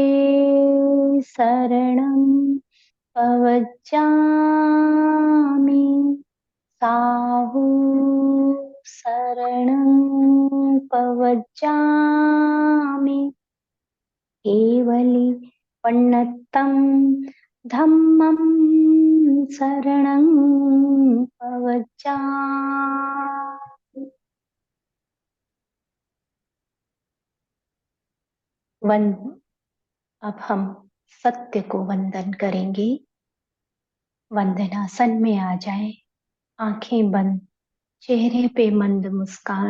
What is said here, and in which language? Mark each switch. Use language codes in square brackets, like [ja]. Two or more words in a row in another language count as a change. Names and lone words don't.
[pra] शरणं पवज्जामि, साहु शरणं पवज्जामि, केवली पन्नत्तं धम्मं शरणं पवज्जामि। [hi] अब हम सत्य को वंदन करेंगे। वंदनासन में आ जाएं, आंखें बंद, चेहरे पे मंद मुस्कान।